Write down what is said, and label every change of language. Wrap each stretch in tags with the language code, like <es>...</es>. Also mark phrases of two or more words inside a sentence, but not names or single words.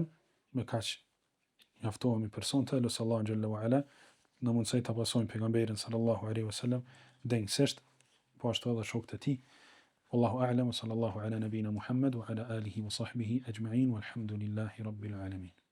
<sq>Me kaq njoftohemi për sonte, lutë</sq> <ar>الله جل وعلا</ar> <sq>në mundësi ta pasojmë pejgamberin</sq> <ar>صلى الله عليه وسلم</ar> <sq>denjësisht, po ashtu edhe shokët e tij.</sq> <ar>والله أعلم وصلى الله على نبينا محمد وعلى آله وصحبه أجمعين والحمد لله رب العالمين.</ar>